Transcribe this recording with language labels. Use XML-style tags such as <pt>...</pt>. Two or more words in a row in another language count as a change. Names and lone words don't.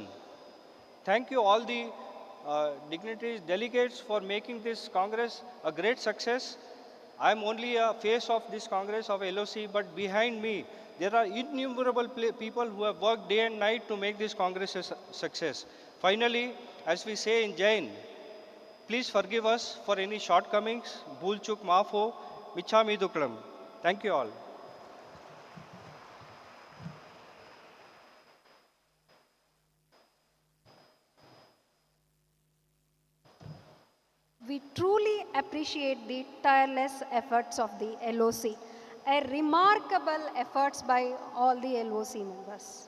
<en>Thank you all the dignitaries, delegates for making this Congress a great success. I am only a face of this Congress of LOC, but behind me, there are innumerable people who have worked day and night to make this Congress a success. Finally, as we say in Jain, please forgive us for any shortcomings.</en> <hi>भूल चूक माफ़ हो,</hi> <pra>मिच्छामि दुक्कडम्.</pra> <en>Thank you all. We truly appreciate the tireless efforts of the LOC, a remarkable efforts by all the LOC members.</en>